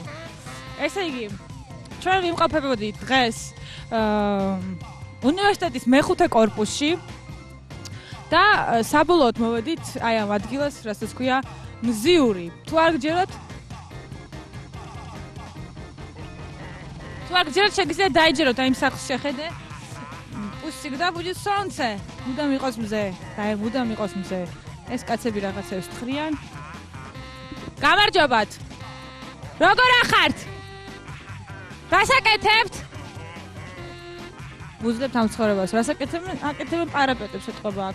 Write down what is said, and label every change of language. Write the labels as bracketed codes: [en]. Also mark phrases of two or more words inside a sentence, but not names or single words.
[ka] ესე იგი ჩვენ ვიმყოფებოდით დღეს უნივერსიტეტის მეხუთე კორპუსში და საბოლოოდ მოვედით აი ამ ადგილას, რასაც ქვია მზიური. თუ არ გჯეროთ? თუ არ გჯეროთ, შეგიძლიათ დაიჯეროთ აი იმ სახლს შეხედე. [ru] всегда будет солнце. [ka] მუდამ იყოს მზე. და მუდამ იყოს მზე. ეს კაცები რაღაცებს თხრიან. გამარჯობათ. როგორ ახართ? რასაკეთებთ? უძლებთ ამ ცხოვრებას. რასაკეთებენ? აკეთებენ პარაპეტებს ეთყობა აქ.